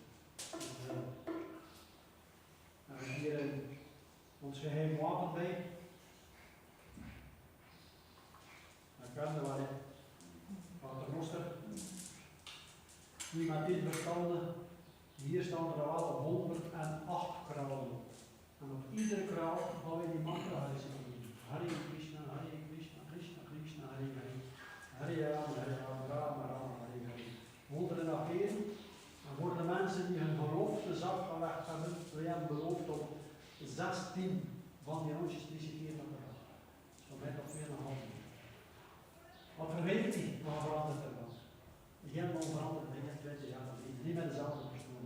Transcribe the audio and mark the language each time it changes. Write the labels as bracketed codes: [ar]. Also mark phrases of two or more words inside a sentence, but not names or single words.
[nl] En we hebben hier ons geheim wapen bij. Dat kan er wel in. Paternoster. Nu met dit bestanden, hier staan er wel 108 kralen. En op iedere kraal gaan we die mantra reciteren. [sa] Hare Krishna, Hare Krishna, Krishna Krishna, Hare Hare. Hare Rama, Hare Rama, Rama Rama, Hare Hare. [nl] 108 keer. En voor de mensen die hun beloftes afgelegd hebben, wij hebben beloofd op 16 van die rondjes te reciteren op de dag. Zo bij nog 2,5 uur. Wat vergeet niet, maar verandert er wel. Helemaal veranderd binnen 20 jaar geleden. Niet met dezelfde persoon.